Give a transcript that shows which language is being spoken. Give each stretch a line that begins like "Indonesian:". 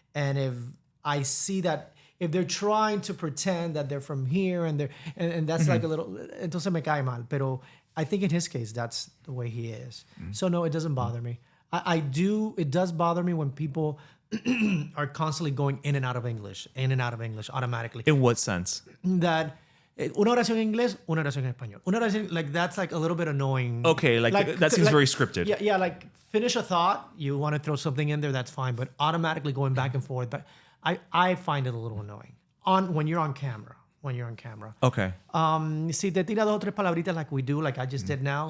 English: And if I see that, if they're trying to pretend that they're from here and that's like a little,
Spanish: entonces me cae mal.
English: Pero I think in his case, that's the way he is. So no, it doesn't bother me. It does bother me when people are constantly going in and out of English automatically. In what sense?
Spanish: That una oración en inglés, una oración en español. Una oración,
English: like that's like a little bit annoying. Okay, like that seems very scripted. Yeah, like finish a thought, you want to throw something in there, that's fine. But automatically going back and forth, but I find it a little annoying when you're on camera. Okay.
Spanish: Si te tira dos o tres palabritas
English: like we do, like I just did now,